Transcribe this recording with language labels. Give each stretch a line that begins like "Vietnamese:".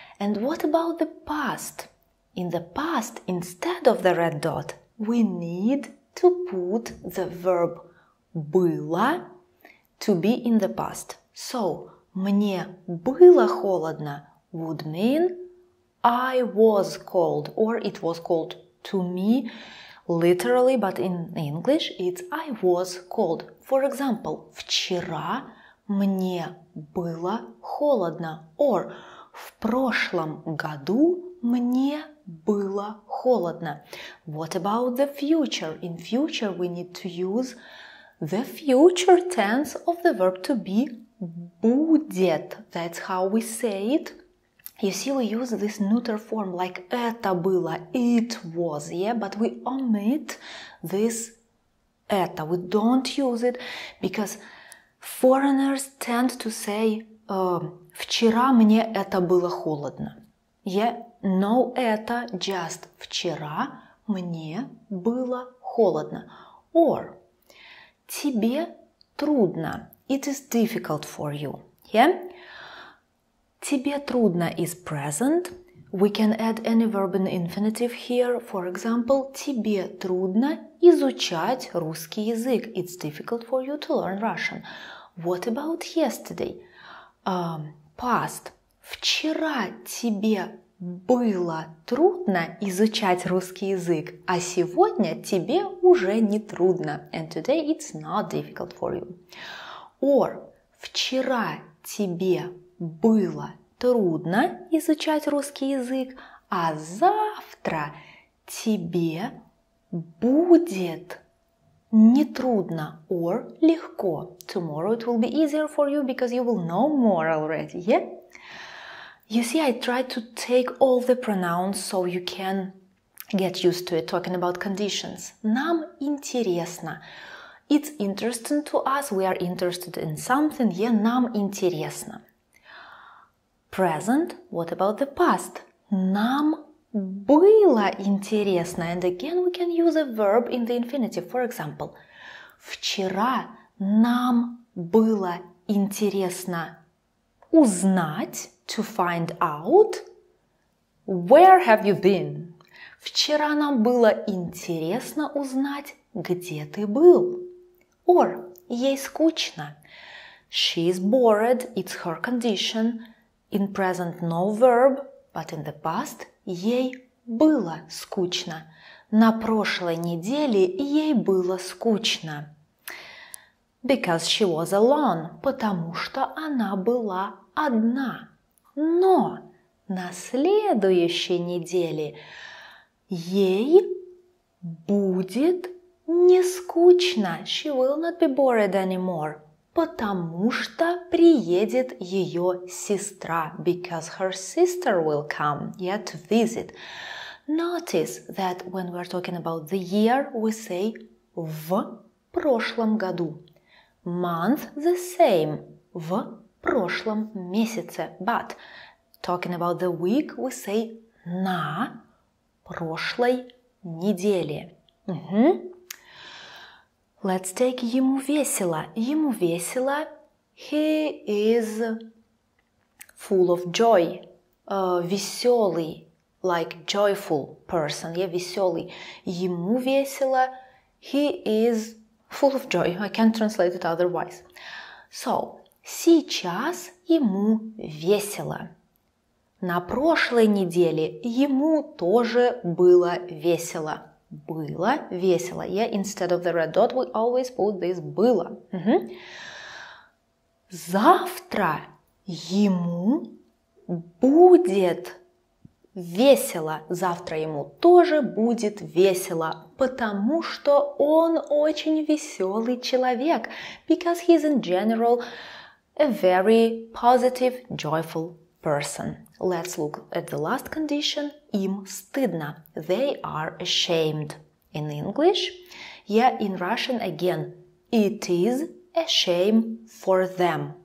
English: And what about the past? In the past, instead of the red dot, we need to put the verb было to be in the past. So,
Russian: мне было холодно
English: would mean I was cold, or it was cold to me, literally, but in English it's I was cold.
Russian: For example, вчера мне было холодно, or в прошлом году мне было холодно.
English: What about the future? In future we need to use the future tense of the verb to be будет. That's how we say it. You see, we use this neuter form like
Russian: это было,
English: it was, yeah? But we omit this это. We don't use it because foreigners tend to say
Russian: вчера мне это было холодно. Yeah, no это, just вчера мне было холодно. Or тебе трудно.
English: It is difficult for you. Yeah?
Russian: Тебе трудно
English: is present. We can add any verb in infinitive here.
Russian: For example, тебе трудно изучать русский язык.
English: It's difficult for you to learn Russian. What about yesterday? Past.
Russian: Вчера тебе было трудно изучать русский язык, а сегодня тебе уже не трудно.
English: And today it's not difficult for you.
Russian: Or вчера тебе было трудно изучать русский язык, а завтра тебе будет нетрудно or легко.
English: Tomorrow it will be easier for you because you will know more already, yeah? You see, I tried to take all the pronouns so you can get used to it, talking about conditions.
Russian: Нам интересно.
English: It's interesting to us, we are interested in something, yeah,
Russian: нам интересно.
English: Present, what about the past?
Russian: Нам было интересно.
English: And again we can use a verb in the infinitive. For example,
Russian: вчера нам было интересно узнать,
English: to find out. Where have you been?
Russian: Вчера нам было интересно узнать, где ты был. Or ей скучно.
English: She is bored, it's her condition. In present no verb, but in the past
Russian: ей было скучно. На прошлой неделе ей было скучно.
English: Because she was alone,
Russian: потому что она была одна. Но на следующей неделе ей будет не скучно.
English: She will not be bored anymore.
Russian: потому что приедет ее сестра,
English: because her sister will come, yeah, to visit. Notice that when we're talking about the year, we say в прошлом году. Month the same,
Russian: в прошлом месяце.
English: But talking about the week, we say
Russian: на прошлой неделе.
English: Let's take ему весело.
Russian: Ему весело.
English: He is full of joy. Веселый. Like joyful person. Yeah, веселый.
Russian: Ему весело.
English: He is full of joy. I can't translate it otherwise.
Russian: So, сейчас ему весело. На прошлой неделе ему тоже было весело. Было весело.
English: Yeah, instead of the red dot, we always put this было.
Russian: Завтра ему будет весело. Завтра ему тоже будет весело, потому что он очень веселый человек.
English: Because he's in general a very positive, joyful person. Let's look at the last condition.
Russian: Им стыдно.
English: They are ashamed. In English, yeah, in Russian again, it is a shame for them.